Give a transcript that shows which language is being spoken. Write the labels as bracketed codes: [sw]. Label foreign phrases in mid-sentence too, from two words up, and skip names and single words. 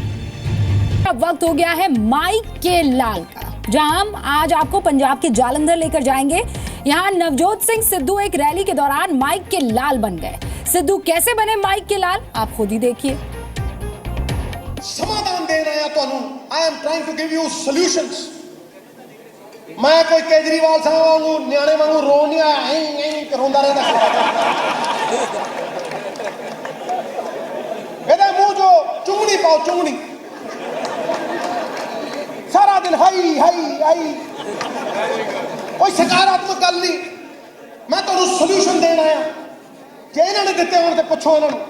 [hi] अब वक्त हो गया है माइक के लाल का, जहां हम आज आपको पंजाब के जालंधर लेकर जाएंगे। यहां नवजोत सिंह सिद्धू एक रैली के दौरान माइक के लाल बन गए। सिद्धू कैसे बने माइक के लाल, आप खुद ही देखिए। समाधान दे रहे हैं ਤੁਹਾਨੂੰ। [en] I am trying to give you solutions. [pa] ਮੈਂ ਕੋਈ ਕੇਜਰੀਵਾਲ ਸਾਹਬ ਵਾਂਗੂ ਨਿਆਣੇ ਵਾਂਗੂ ਰੋ ਨਹੀਂ ਆਇਆ, ਐ ਰੋਂਦਾ ਰਹਿੰਦਾ। ਇਹਦੇ ਮੂੰਹ ਜੋ ਚੁੰਗਣੀ ਪਾਓ, ਚੁੰਗਣੀ ਸਾਰਾ ਦਿਨ ਹਾਈ ਹਾਈ ਹਾਈ, ਕੋਈ ਸਕਾਰਾਤਮਕ ਗੱਲ ਨਹੀਂ। ਮੈਂ ਤੁਹਾਨੂੰ ਸੋਲੂਸ਼ਨ ਦੇਣ ਆਇਆ। ਜੇ ਇਹਨਾਂ ਨੇ ਦਿੱਤੇ ਹੋਣ ਤੇ ਪੁੱਛੋ ਇਹਨਾਂ ਨੂੰ।